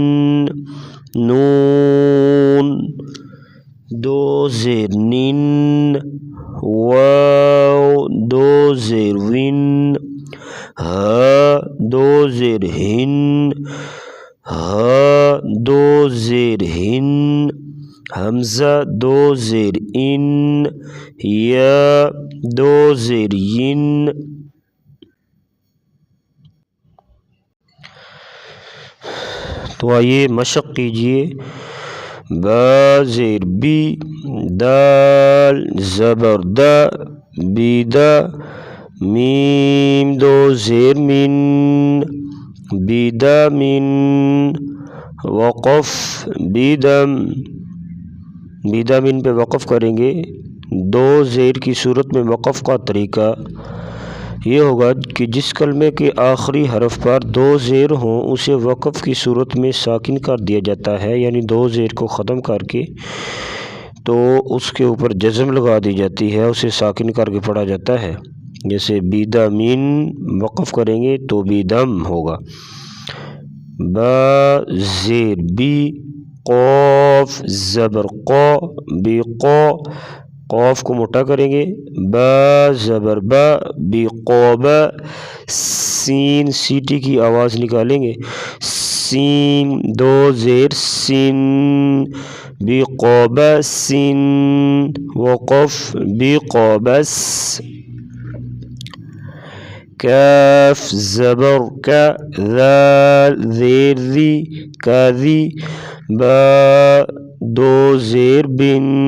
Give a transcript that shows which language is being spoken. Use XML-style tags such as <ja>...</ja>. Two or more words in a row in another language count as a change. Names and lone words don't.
<ur>نون دو زیر نن، واو دو زیر ون، ہا دو زیر ہن، ہا دو زیر ہن، حمزہ دو زیر ان، یا دو زیر ین۔ تو آئیے مشق کیجئے۔ با زیر بی، دال زبر دا، بیدا، میم دو زیر من، بیدا من، وقف بیدم، بیدا من پہ وقف کریں گے۔ دو زیر کی صورت میں وقف کا طریقہ یہ ہوگا کہ جس کلمے کے آخری حرف پر دو زیر ہوں اسے وقف کی صورت میں ساکن کر دیا جاتا ہے، یعنی دو زیر کو ختم کر کے تو اس کے اوپر جزم لگا دی جاتی ہے، اسے ساکن کر کے پڑھا جاتا ہے۔ جیسے بیدا من وقف کریں گے تو بیدم ہوگا۔ با زیر بی، قاف زبر قا، بی قا، قاف کو موٹا کریں گے، با زبر با، بی قوبا، سین سیٹی کی آواز نکالیں گے، سین دو زیر سن، بی قوبا سن، وقف بی قوبس، کاف زبر کا، ذال زیر ذی، کا ذی، با دو زیر بن</ur>